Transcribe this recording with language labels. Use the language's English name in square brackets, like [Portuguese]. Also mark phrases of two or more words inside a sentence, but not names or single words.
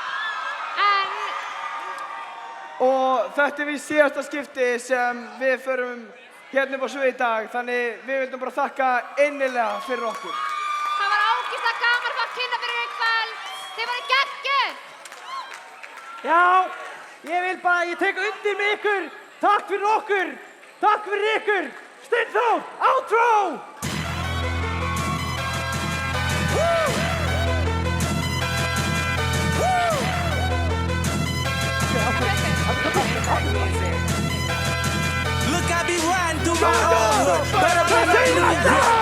[Icelandic] Og þetta víst síðasta skipti sem við förum hérna upp á svið í dag, þannig við vildum bara þakka innilega fyrir okkur. Það var ágæslega gaman að fá að kynna fyrir ykkur kvöld. Þið voru geggjuð! Já, ég tek undir með ykkur. Takk fyrir okkur. Takk fyrir ykkur. Steinþór, outro! [English] Look, I be riding through my old hood, but I'm on that new hood.